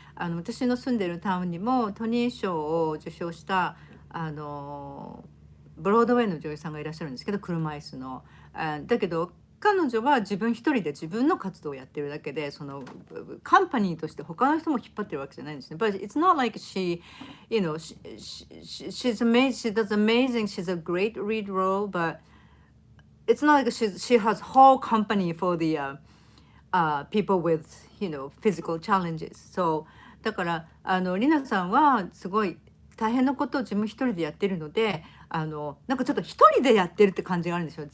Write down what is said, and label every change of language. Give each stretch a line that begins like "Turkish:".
Japanese: 私の住んでるタウンにもトニー賞を受賞したブロードウェイの女優さんがいらっしゃるんですけど、車椅子の。だけど彼女は自分一人で自分の活動をやってるだけで、そのカンパニーとして他の人も引っ張ってるわけじゃないんですね。
English: But it's not like she, she's amazing, she does amazing, she's a great lead role, but it's not like she has whole company for the people with, physical challenges.
Japanese: So だからリナさんはすごい大変なことを自分一人でやってるので、なんかちょっと一人でやってるって感じがあるんですよ。